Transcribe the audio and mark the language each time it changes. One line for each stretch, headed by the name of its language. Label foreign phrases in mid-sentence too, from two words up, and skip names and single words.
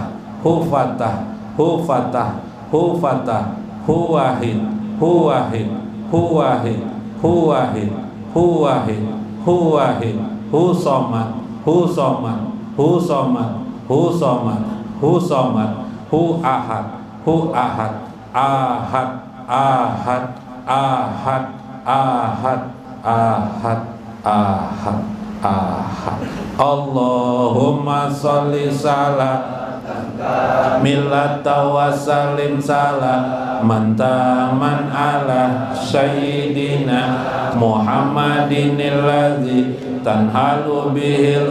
Arabic: هو فتاح، هو فتاح، هو فتاح، هو واحد، هو واحد، هو واحد، هو واحد، هو واحد، هو واحد، هو صمد، هو صمد، هو صمد، هو صمد، هو صمد، هو أحد، هو أحد، أحد، أحد، أحد، أحد، أحد، أحد، أحد. اللهم صل ملة وسلم سلاما تاما على سيدنا محمد الذي تنحل به